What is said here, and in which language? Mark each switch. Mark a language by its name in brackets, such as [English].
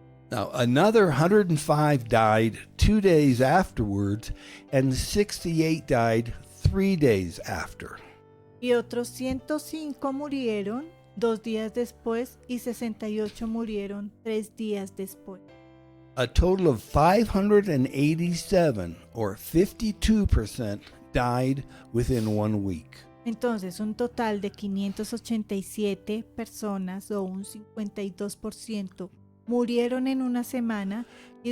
[English] Now, another 105 died 2 days afterwards, and 68 died 3 days after. [Spanish] Y otros 105 murieron 2 días después y 68 murieron 3 días después. [English] A total of 587, or 52%, died within 1 week. [Spanish] Entonces, un total de 587 personas o un 52% murieron en una semana y